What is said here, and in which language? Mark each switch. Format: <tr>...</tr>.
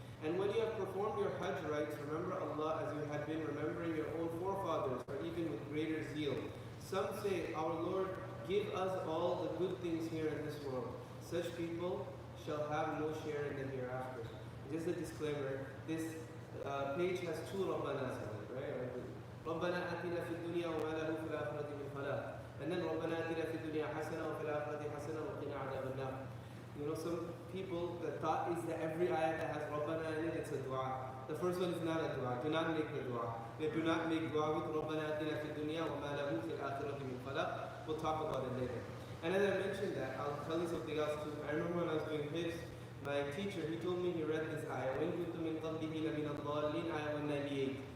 <en>And when you have performed your Hajj rites, remember Allah as you had been remembering your own forefathers, or even with greater zeal. Some say, Our Lord, give us all the good things here in this world. Such people shall have no share in the hereafter. Just a disclaimer, this page has two Rabbanas on it, right?</en> <ar>ربنا آتنا في الدنيا وما له في الآخرة من خلاق.</ar> <en>And then</en> <ar>ربنا آتنا في الدنيا حسنة وفي الآخرة حسنة وقنا عذاب النار.</ar> <en>You know, some people, the thought is that every ayah that has Rabbana in it, it's a dua. The first one is not a dua. Do not make the dua. They do not make dua with</en> <ar>ربنا آتنا في الدنيا وما له في الآخرة من خلاق.</ar> <en>We'll talk about it later. And as I mentioned that, I'll tell you something else too. I remember when I was doing his, my teacher, he told me he read this ayah.</en> <ar>وَإِن كُنتُم مِّن قَبْلِهِ لَمِنَ الضَّالِّينَ ayah 198.</ar>